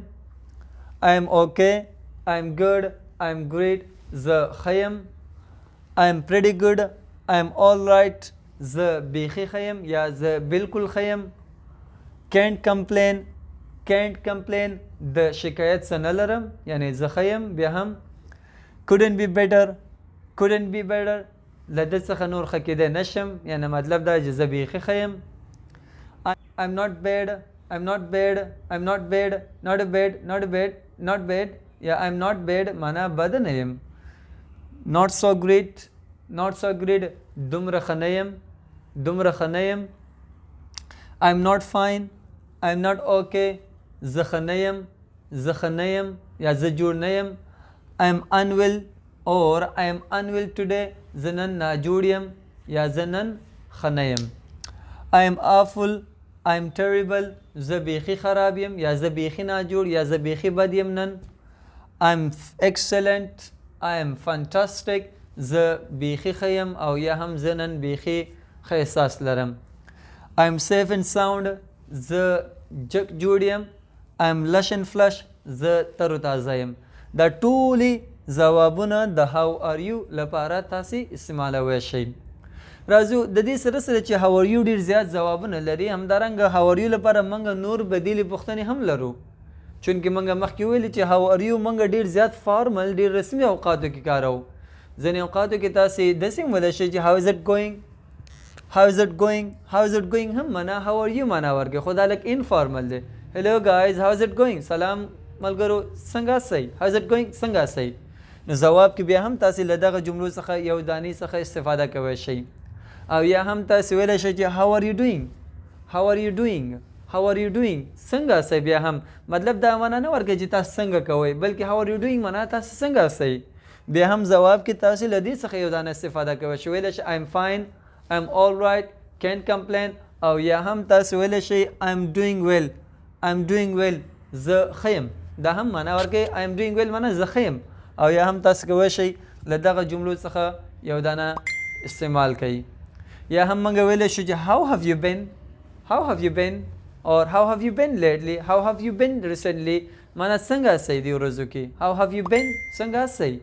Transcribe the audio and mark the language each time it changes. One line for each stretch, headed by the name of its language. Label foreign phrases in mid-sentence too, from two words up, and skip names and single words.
English: I'm okay, I'm good, I'm great,
Pashto: زه ښه یم.
English: I'm pretty good, I'm all right,
Pashto: زه بیخي ښه یم یا زه بالکل ښه یم.
English: can't complain, can't complain
Pashto: د شکایت څه نه لرم، یعنی زه ښه یم. بیا هم
English: couldn't be better، couldn't be better
Pashto: له ده څخه نور ښه کېدی نشم، یعنی مطلب دا چې زه بیخي ښه یم.
English: I'm not bad، I'm not bad، I'm not bad، not bad، not bad، not bad یا I'm not bad
Pashto: معنا بد نه یم.
English: not so great، not so great
Pashto: دومره ښه نه یم، دومره ښه نه یم.
English: I'm not fine، I'm not okay
Pashto: زه ښه نه یم، زه ښه نه یم یا زه جوړ نه یم.
English: I'm unwell or I'm unwell today
Pashto: زه نن ناجوړ یم یا زه نن ښه نه یم.
English: I'm awful، I'm terrible
Pashto: زه بیخي خراب یم یا زه بیخي ناجوړ یا زه بیخي بد یم نن.
English: I'm excellent، I'm fantastic
Pashto: زه بیخي ښه یم او یا هم زه نن بیخي ښه احساس لرم.
English: I'm safe and sound
Pashto: زه جګ جوړ یم.
English: I'm lush and flush
Pashto: زه تر و تازه یم. دا ټولې ځوابونه د
English: how are you
Pashto: لپاره تاسې استعمالوی شئ. راځو د دې سره سره چې
English: how are you
Pashto: ډېر زیات ځوابونه لري، همدارنګه
English: how are you
Pashto: لپاره موږ نور بدیلې پوښتنې هم لرو. چونکې موږ مخکې ویلي چې
English: how are you
Pashto: موږ ډېر زیات فارمل، ډېر رسمي اوقاتو کې کاروو. ځینې اوقاتو کې تاسې داسې هم ویلی شئ چې
English: how is it going، how is it going، how is it going
Pashto: هم معنا
English: how are you
Pashto: معنا ورکوي، خو دا لږ انفارمل دی.
English: hello guys how is it going،
Pashto: سلام ملګرو څنګه سئ،
English: how is it going
Pashto: څنګه سئ. نو ځواب کې بیا هم تاسې له دغه جملو څخه یو دانې څخه استفاده کوی شئ. او یا هم تاسې ویلی شئ چې
English: how are you doing، how are you doing، how are you doing
Pashto: څنګه سئ. بیا هم مطلب دا معنا نه ورکوي چې تاسو څنګه کوئ، بلکې
English: how are you doing
Pashto: معنا تاسو څنګه سئ. بیا هم ځواب کې تاسې له دې څخه یو دانه استفاده کوی شئ. ویلی شئ
English: I'm fine، I'm all right، can't complain.
Pashto: او یا هم تاسې ویلی شئ
English: I'm doing well، I'm doing well
Pashto: زه ښه یم. دا هم معنا ورکوي
English: I'm doing well
Pashto: معنا زه ښه یم. او یا هم تاسو کوی شئ له دغه جملو څخه یو دانه استعمال کوي. یا هم موږ ویلی شو چې
English: how have you been، how have you been or how have you been lately، how have you been recently
Pashto: معنا څنګه سئ دې ورځو کې،
English: how have you been
Pashto: څنګه سئ.